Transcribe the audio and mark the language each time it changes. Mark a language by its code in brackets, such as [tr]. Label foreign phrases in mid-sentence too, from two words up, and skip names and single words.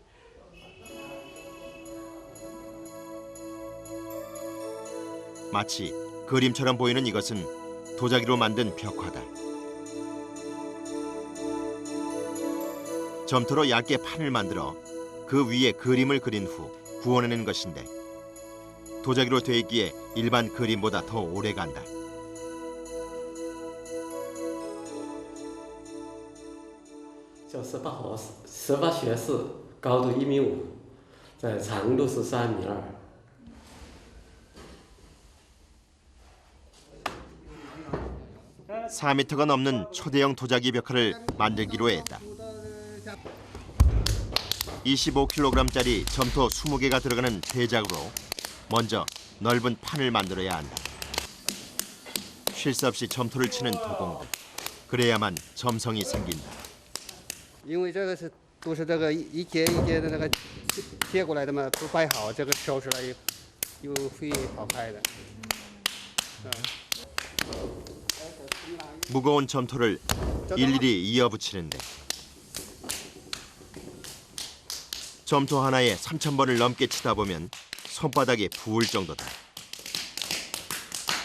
[ko] 마치 그림처럼 보이는 이것은 도자기로 만든 벽화다. 점토로 얇게 판을 만들어 그 위에 그림을 그린 후 구워내는 것인데 도자기로 돼 있기에 일반 그림보다 더 오래 간다. [zh] 叫18学士，高度1.5米，在长度是3.2米。 [ko] 4m가 넘는 초대형 도자기 벽화를 만들기로 했다. 25kg짜리 점토 20개가 들어가는 대작으로 먼저 넓은 판을 만들어야 한다. 쉴 새 없이 점토를 치는 도공들. 그래야만 점성이 생긴다. [zh] 因为这个都是这个一节一节的那个贴过来的嘛，不摆好，这个挑出来又会好开的。 [ko] 무거운 점토를 일일이 이어붙이는데 점토 하나에 3,000번을 넘게 치다 보면 손바닥이 부을 정도다.